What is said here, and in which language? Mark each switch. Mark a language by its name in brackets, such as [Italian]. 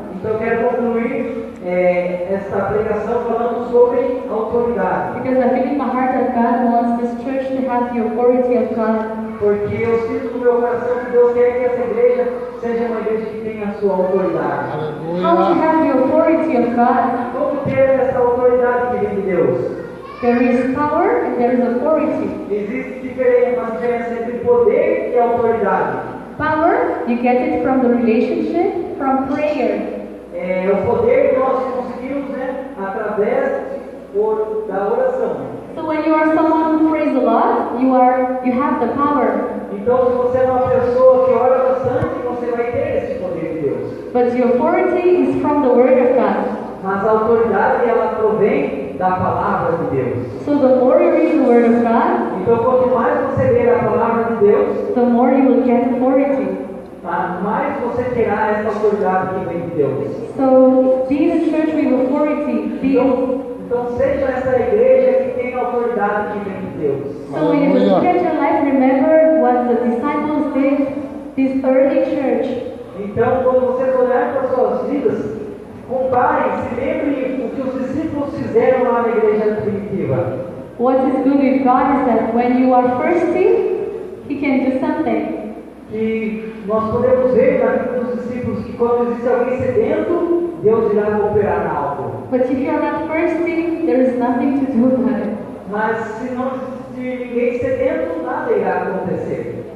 [Portuguese] Então, eu quero concluir esta pregação falando sobre autoridade. [English] Because I feel in my heart that God wants this church to have the authority of God. [Portuguese] Porque eu sinto no meu coração que Deus quer que essa igreja seja uma igreja que tenha a sua autoridade. [English] How to [Portuguese] Aleluia. [English] have the authority of God? [Portuguese] Como ter essa autoridade que vem de Deus? [English] There is power and there is authority. [Portuguese] Existe uma diferença entre poder e autoridade. [English] Power, you get it from the relationship, from prayer. [Portuguese] O poder nós conseguimos, através da oração. [English] So when you are someone who prays a lot, you have the power. [Portuguese] Então, se você é uma pessoa que ora bastante, você vai ter esse poder de Deus. [English] But the authority is from the Word of God. [Portuguese] Mas a autoridade ela provém da palavra de Deus. [English] So the more you read the Word of God, [Portuguese] então quanto mais você ler a palavra de Deus, [English] the more you will get authority. [Portuguese] Mais você terá essa autoridade que vem de Deus. [English] So be the church with authority. [Portuguese] Então seja essa igreja que tem a autoridade que vem de Deus. [English] So when you look at your life, remember what the disciples did, this early church. [Portuguese] Então quando vocês olharem para suas vidas, comparem, se lembrem o que os discípulos fizeram lá na igreja primitiva. [English] What is good with God is that when you are thirsty, He can do something. [Portuguese] Que nós podemos ver na vida dos discípulos que quando existe alguém sedento, Deus irá operar na algo. [English] But if you are not thirsty, there is nothing to do about it. [Portuguese] Mas se não existir ninguém sedento, nada irá acontecer.